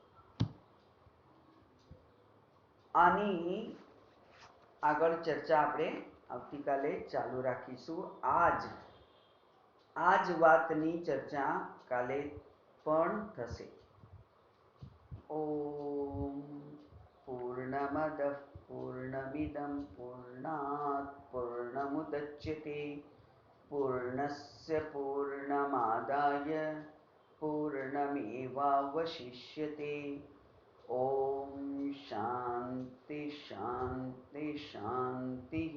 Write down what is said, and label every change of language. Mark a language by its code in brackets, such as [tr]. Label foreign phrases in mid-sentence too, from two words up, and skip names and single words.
[gu] આની આગળ ચર્ચા આપણે આવતીકાલે ચાલુ રાખીશું. આ જ વાતની ચર્ચા કાલે પણ થશે. [sa] ओम पूर्णमद पूर्ण पूर्णमिदं पूर्णात् पूर्णमुदच्यते पूर्णस्य पूर्णमादाय पूर्णमेवावशिष्यते। ॐ शान्ति शान्ति शान्तिः।